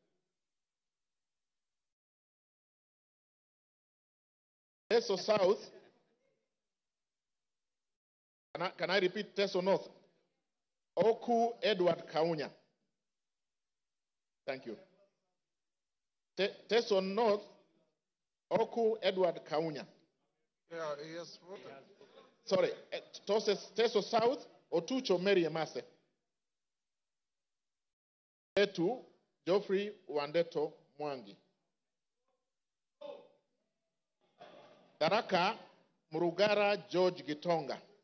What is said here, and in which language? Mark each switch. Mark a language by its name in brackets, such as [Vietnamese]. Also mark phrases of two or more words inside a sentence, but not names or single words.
[English] Teso South, can I repeat Teso North? Oku Edward Kaunya. Thank you. Teso North, Oku Edward Kaunya. Yeah, yes. Sorry, Teso South, Otucho Mary Emase. Etu Geoffrey Wandeto Mwangi. Daraka Murugara George Gitonga.